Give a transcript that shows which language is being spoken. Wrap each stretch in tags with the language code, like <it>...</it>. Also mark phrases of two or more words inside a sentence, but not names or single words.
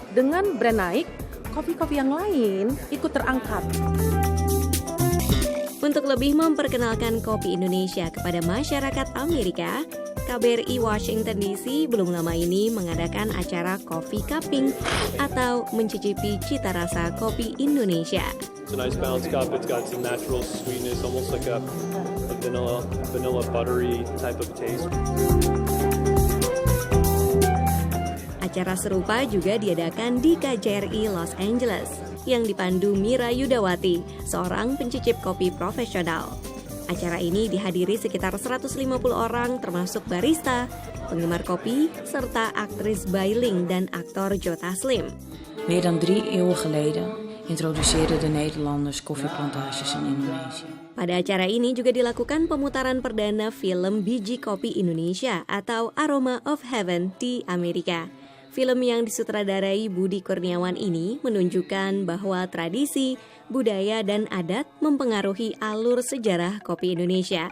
<id>Dengan brand naik, kopi-kopi yang lain ikut terangkat. Untuk lebih memperkenalkan kopi Indonesia kepada masyarakat Amerika, KBRI Washington DC belum lama ini mengadakan acara</id> <en>coffee cupping</en> <id>atau mencicipi cita rasa kopi Indonesia.</id> <en>It's a nice balanced cup. It's got some natural sweetness, almost like a vanilla buttery type of taste.</en> <id>Acara serupa juga diadakan di KJRI Los Angeles yang dipandu Mira Yudawati, seorang pencicip kopi profesional. Acara ini dihadiri sekitar 150 orang termasuk barista, penggemar kopi, serta aktris Bailing dan aktor Joe Taslim.</id> <nl>Meer dan 3 eeuwen geleden introduceerden de Nederlanders koffieplantages in Indonesië.</nl> <id>Pada acara ini juga dilakukan pemutaran perdana film Biji Kopi Indonesia atau Aroma of Heaven di Amerika. Film yang disutradarai Budi Kurniawan ini menunjukkan bahwa tradisi, budaya, dan adat mempengaruhi alur sejarah kopi Indonesia.</id>